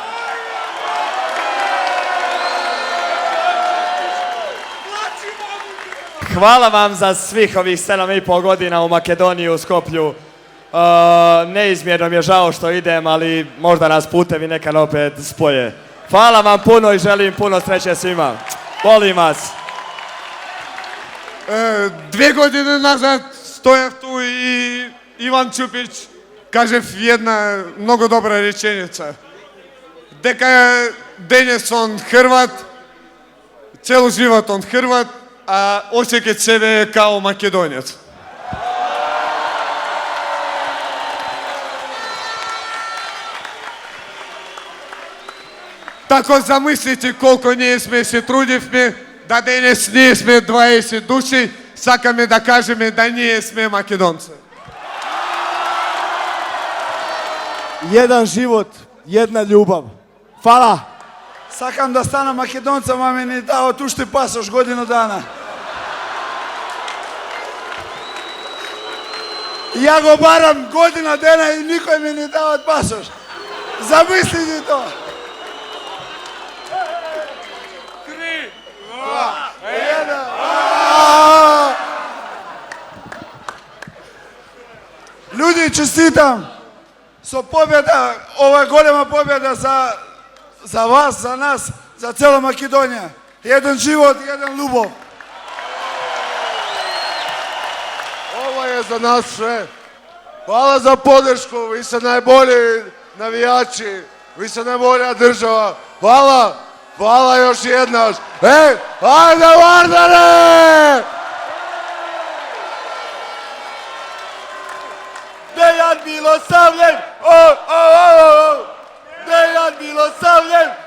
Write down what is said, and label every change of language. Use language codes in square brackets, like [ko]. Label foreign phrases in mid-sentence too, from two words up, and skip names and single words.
[hr] Hvala vam za svih ovih 7,5 godina u Makedoniji, u Skoplju. Neizmjerno mi je žao što idem, ali možda nas putevi nekad opet spoje. Hvala vam puno i želim puno sreće svima. Volim vas. [mk] 2 godine nazad стоев tu i Иван Чупич кажев една много добра реченица. Дека денес он Хрват, цело живот он Хрват, а осеќа себе као македонец. Тако замислите колко ние сме се трудивме, да денес ние сме 20 души, сакаме да кажеме да ние сме македонци. [hr] Jedan život, jedna ljubav. Hvala. [mk] Сакам да стана македонца, ма ми ни дава уште пасош годину дана. Ја го барам година дена и никој ми не дава пасош. Замислите тоа. 3, 2, 1. Луѓе, честитам со победа, ова голема победа за вас, за нас, за цела Македонија. Еден живот, еден љубов. Ова е за нас sve. [hr] Hvala za podršku, vi ste najbolji navijači, vi ste najbolja država. Hvala, hvala još jednaš. Ajde Vardare! Dejan Milosavljev, Dejan Milosavljev,